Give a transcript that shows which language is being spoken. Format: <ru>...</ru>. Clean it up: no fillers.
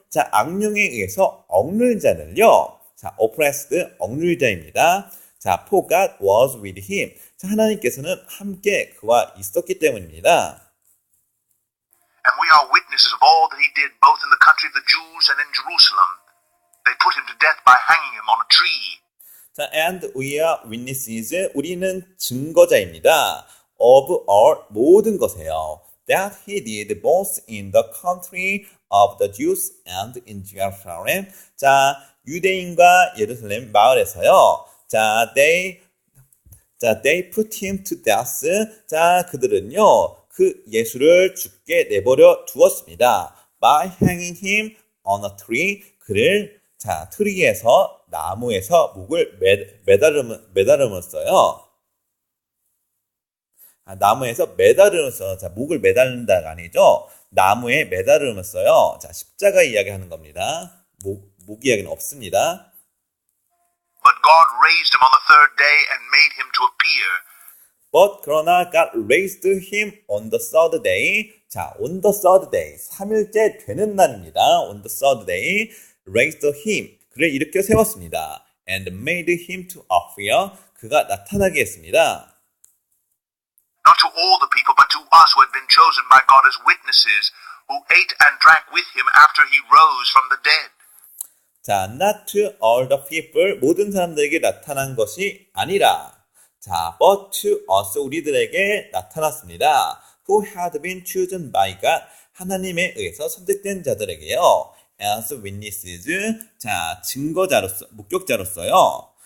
<ko>자, 악령에 의해서 억눌린 자는요. 자, oppressed 억눌자입니다.</ko> <en>자, for God was with him.</en> <ko>자, 하나님께서는 함께 그와 있었기 때문입니다.</ko> <en>And we are witnesses of all that he did both in the country of the Jews and in Jerusalem. They put him to death by hanging him on a tree. 자, and we are witnesses.</en> <ko>우리는 증거자입니다.</ko> <en>of all</en> <ko>모든 것에요.</ko> <en>That he did both in the country of the Jews and in Jerusalem.</en> <ko>자, 유대인과 예루살렘 마을에서요.</ko> <en>자, they put him to death.</en> <ko>자, 그들은요, 그 예수를 죽게 내버려 두었습니다.</ko> <en>By hanging him on a tree.</en> <ko>그를, 자, 트리에서, 나무에서 목을 매달음었어요. 나무에서 매달음으면서, 자, 목을 매달는다가 아니죠. 나무에 매달음으면서요. 자, 십자가 이야기하는 겁니다. 목 이야기는 없습니다.</ko> <en>But God raised him on the third day and made him to appear. But</en> <ko>그러나</ko> <en>God raised him on the third day. 자, on the third day.</en> <ko>3일째 되는 날입니다.</ko> <en>On the third day. Raised him.</en> <ko>그를 일으켜 세웠습니다.</ko> <en>And made him to appear.</en> <ko>그가 나타나게 했습니다.</ko> <en>Not to all the people, but to us who had been chosen by God as witnesses, who ate and drank with him after he rose from the dead.</en> <ko>자,</ko> <en>not to all the people,</en> <ko>모든 사람들에게 나타난 것이 아니라, 자,</ko> <en>but to us,</en> <ko>우리들에게 나타났습니다.</ko> <en>Who had been chosen by God,</en> <ko>하나님에 의해서 선택된 자들에게요.</ko> <en>As witnesses,</en> <ko>자, 증거자로서, 목격자로서요.</ko>